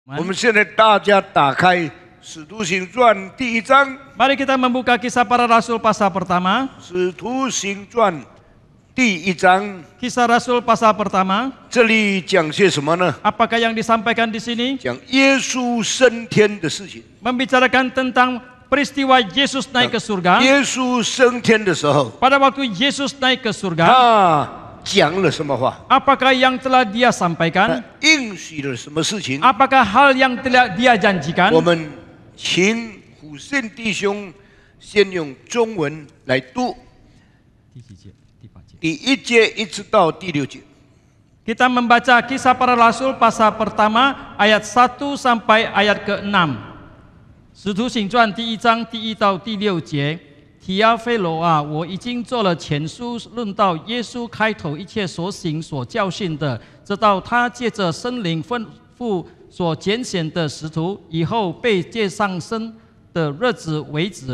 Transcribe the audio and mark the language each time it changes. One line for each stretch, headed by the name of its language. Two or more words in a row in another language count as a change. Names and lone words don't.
Chinese: 我们现在大家打开《使徒行传》第1章。
Indonesian: Mari kita membuka Kisah Para Rasul pasal pertama.
Chinese: 使徒行传第1章。
Indonesian: Kisah Rasul pasal pertama.
Chinese: 这里讲些什么呢？
Indonesian: Apakah yang disampaikan di sini?
Chinese: 讲耶稣升天的事情。
Indonesian: Membicarakan tentang peristiwa Yesus naik ke surga.
Chinese: 耶稣升天的时候，
Indonesian: Pada waktu Yesus naik ke surga,
Chinese: 他讲了什么话？
Indonesian: apakah yang telah dia sampaikan?
Chinese: 应许了什么事情？
Indonesian: Apakah hal yang telah dia janjikan?
Chinese: 我们请虎信弟兄先用中文来读第1节一直到第6节。
Indonesian: Kita membaca Kisah Para Rasul pasal pertama ayat 1 sampai ayat ke-6.
Chinese: 使徒行传第1章第1到第6节。提阿非罗啊，我已经做了前书，论到耶稣开头一切所行所教训的，直到他借着圣灵吩咐所拣选的使徒，以后被接上升的日子为止。